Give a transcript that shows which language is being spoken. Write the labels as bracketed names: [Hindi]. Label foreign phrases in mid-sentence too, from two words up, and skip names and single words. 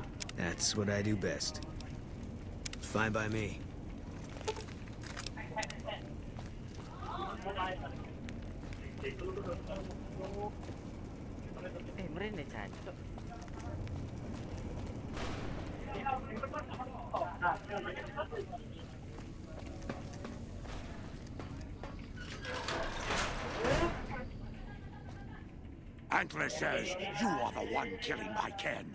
[English] That's what I do best. Fine by me. [Javanese] Mrene jancuk. [English] Antler says you are the one killing my kin.